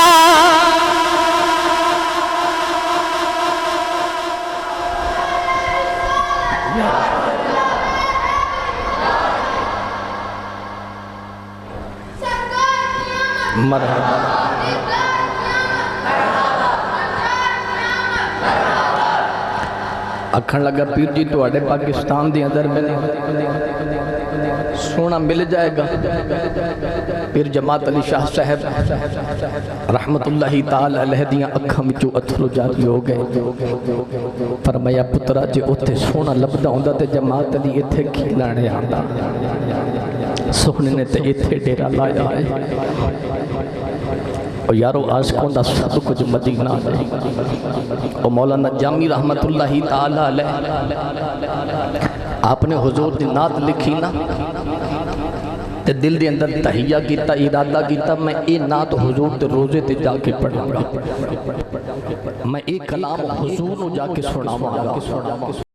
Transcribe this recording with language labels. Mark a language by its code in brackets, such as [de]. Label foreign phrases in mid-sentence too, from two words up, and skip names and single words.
[pa] مرحبا اکھن لگا پیر جی تواڈے پاکستان دے اندر میں سونا مل جائے گا۔ پیر جماعت علی شاہ صاحب رحمت اللہ تعالی علیہ دیاں اکھاں وچوں اتھرو جاری ہو گئے، فرمایا پترا جے اوتھے سونا لبدا ہوندا تے جماعت علی ایتھے کھیلانے آندا، سونے نے تے ایتھے ڈیرا لایا ہے۔ اور یارو عاشقوں دا سب کچھ مدینہ ہے۔ اور مولانا جامی رحمت اللہ تعالی علیہ آپ نے حضور دی نعت لکھی نا تے دل دے اندر تہیہ کیتا، ارادہ کیتا میں اے نعت حضور تے روزے تے جا کے پڑھوں گا، میں اے کلام حضور نو جا کے سناواں گا۔